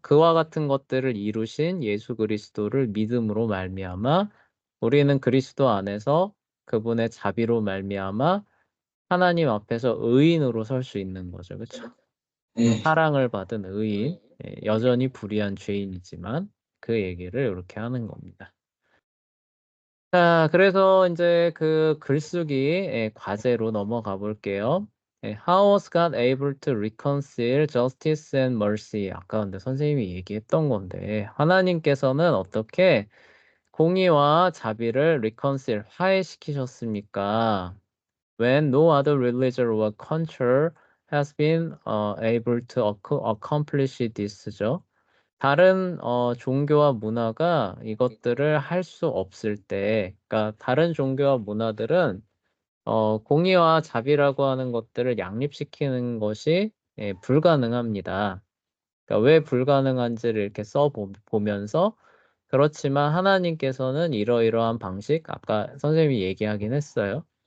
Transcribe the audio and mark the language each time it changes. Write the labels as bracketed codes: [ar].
[ko] 그와 같은 것들을 이루신 예수 그리스도를 믿음으로 말미암아 우리는 그리스도 안에서 그분의 자비로 말미암아 하나님 앞에서 의인으로 설 수 있는 거죠. 그쵸? 네. 사랑을 받은 의인, 여전히 불의한 죄인이지만 그 얘기를 이렇게 하는 겁니다. 자, 그래서 이제 그 글쓰기 과제로 넘어가 볼게요. [en] How was God able to reconcile justice and mercy? [ko] 아까 근데 선생님이 얘기했던 건데 하나님께서는 어떻게 공의와 자비를 reconcile 화해시키셨습니까? [en] When no other religion or culture has been able to accomplish this [ko] 죠. 다른 종교와 문화가 이것들을 할 수 없을 때, 그러니까 다른 종교와 문화들은 공의와 자비라고 하는 것들을 양립시키는 것이 불가능합니다. 그러니까 왜 불가능한지를 이렇게 보면서 그렇지만 하나님께서는 이러이러한 방식, 아까 선생님이 얘기하긴 했어요.